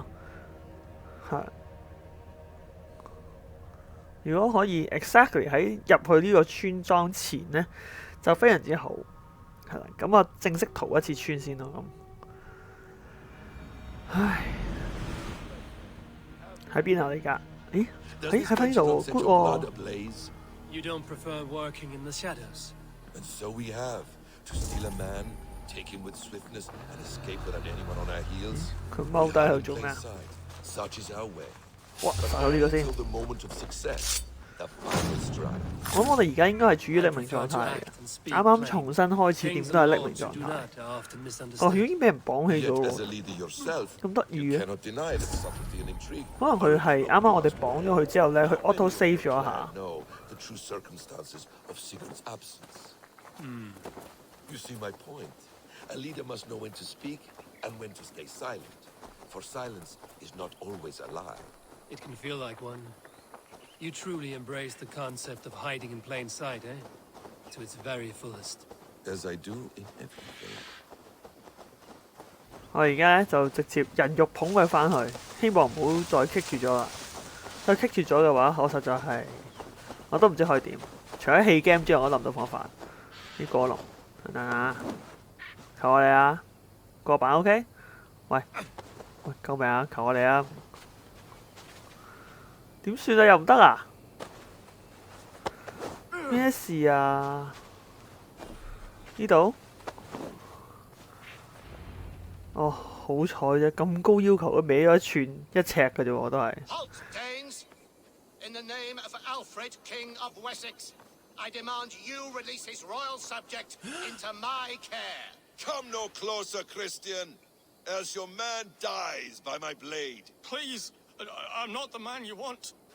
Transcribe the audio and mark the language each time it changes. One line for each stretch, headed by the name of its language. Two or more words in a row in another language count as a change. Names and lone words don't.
Cantonese: 係。如果可以 exactly 喺入去呢個村莊前呢，就非常之好。係啦，咁我正式逃一次村先咯。咁，唉，喺邊啊？你而家？咦？喺翻呢度喎 ，good 喎。
English: You don't prefer working in the shadows? And so we have to steal a man, take him with swiftness, and escape without anyone on our heels.
Cantonese: 佢踎低喺度做咩啊？
English: Such is our way.
Cantonese: 哇！殺咗呢個先。
English: Until the moment of success, the final strike.
Cantonese: 我諗我哋而家應該係處於匿名狀態嚟嘅，啱啱重新開始點都係匿名狀態。哦，佢已經俾人綁起咗
English: Yet
Cantonese: 喎
English: as a leader yourself,
Cantonese: 咁得意
English: you
Cantonese: 嘅。
English: cannot deny the subtlety and intrigue.
Cantonese: 可能佢係啱啱我哋綁咗佢之後咧，佢
English: auto save
Cantonese: 咗一下。
English: Know the true circumstances of Sigurd's absence. You see my point. A leader must know when to speak and when to stay silent, for silence is not always a lie. It can feel like one. You truly embrace the concept of hiding in plain sight, eh? To its very fullest. As I do in everything.
Cantonese: 我而家咧就直接人肉捧佢翻去，希望唔好再棘住咗啦。再棘住咗嘅話，我實在係我都唔知可以點。除咗棄 game 之外，我諗唔到方法。啲過龍，等等啊！求我你啊！過版 OK？ 喂，救命啊！求我你啊！點算啊？又唔得啊？咩事啊？呢度？哦，好彩啫，咁高要求，佢歪咗一尺嘅啫喎，都係。
English: Halt, Danes! In the name of Alfred, King of Wessex, I demand you release his royal subject into my care. Come no closer, Christian, else your man dies by my blade. Please, I'm not the man you want.